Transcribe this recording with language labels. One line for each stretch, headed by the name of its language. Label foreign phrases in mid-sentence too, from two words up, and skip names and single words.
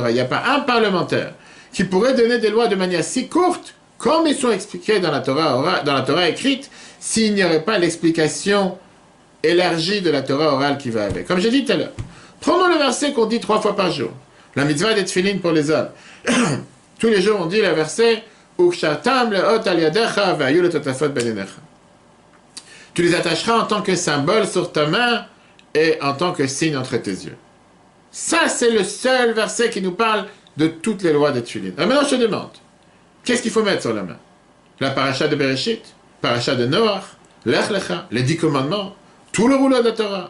French: Il n'y a pas un parlementaire qui pourrait donner des lois de manière si courte comme ils sont expliqués dans la Torah écrite, s'il n'y aurait pas l'explication élargie de la Torah orale qui va avec. Comme j'ai dit tout à l'heure, prenons le verset qu'on dit 3 fois par jour. La mitzvah des tefilin pour les hommes.
Hebrew: Tous les jours on dit le verset וקשרתם לאות על ידך והיו לטטפת בין עיניך.
French: Tu les attacheras en tant que symbole sur ta main et en tant que signe entre tes yeux. Ça, c'est le seul verset qui nous parle de toutes les lois des Tfilin. Alors maintenant, je te demande, qu'est-ce qu'il faut mettre sur la main? La paracha de Bereshit, paracha de Noach, Lech Lecha, les 10 commandements, tout le rouleau de la Torah.